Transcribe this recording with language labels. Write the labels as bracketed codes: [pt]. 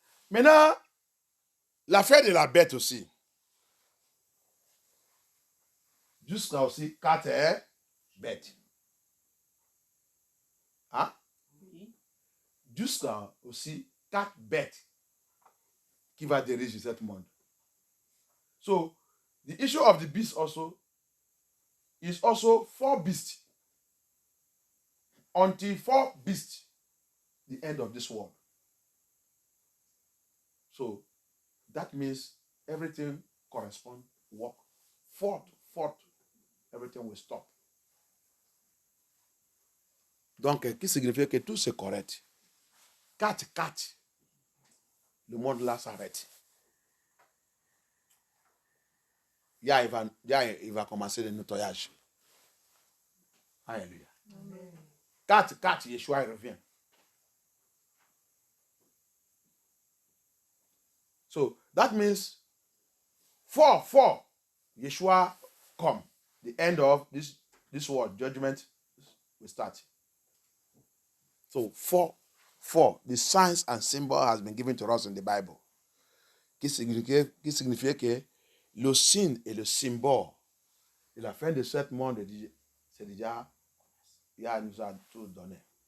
[fr] Maintenant, l'affaire de la bête aussi. Jusqu'à aussi 4 bêtes. Hein? Oui. Jusqu'à aussi 4 bêtes qui va diriger ce monde. [en] So, the issue of the beast also is also 4 beasts. Until 4 beasts, the end of this world. So, that means everything corresponds, work. Fourth, everything will stop. [fr] Donc, qui signifie que tout c'est correct. 4, le monde là s'arrête. Il va commencer le nettoyage. Alléluia. 4, Yeshua revient. [en] So, that means 4, Yeshua come. The end of this world, judgment will start. So, 4, the signs and symbol has been given to us in the Bible. [fr] Qui signifie que le signe et le symbole de la fin de ce monde, c'est déjà, il nous a tout donné.